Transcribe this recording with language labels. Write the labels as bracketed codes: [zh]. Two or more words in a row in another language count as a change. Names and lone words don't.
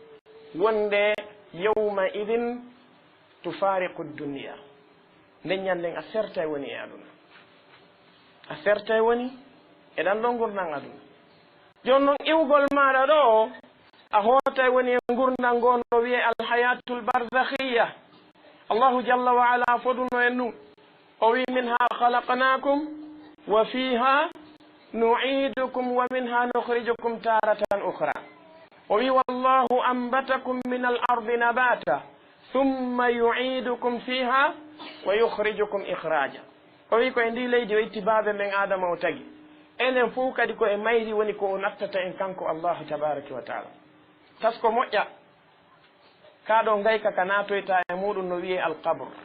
[ff] wonde [ar] يوم إذن تفارق الدنيا [ff] nden ñanden a sertay woni e aduna a sertay woni e ɗan ɗon gurnan aduna joni noon iwgol maɗa ɗo a hootay woni e gurdal ngo no wiye [ar] الحياة البرزخية الله جل وعلا [ff] foduno en ɗum o wi [ar] منها خلقناكم و فيها نعيدكم ومنها نخرجكم تارة أخرى [ff] o wi [ar] والله أنبتكم من الأرض نباتا ثم يعيدكم فيها ويخرجكم إخراجا [ff] o wi ko e ndi leydi o itti baabe men adama o tagi enen fof kadi ko e mayri woni ko o nattata en kanko [ar] الله تبارك وتعالى [ff] tasko moƴƴa kaɗo ngayka ka natoyta e muɗum no wiye alqabr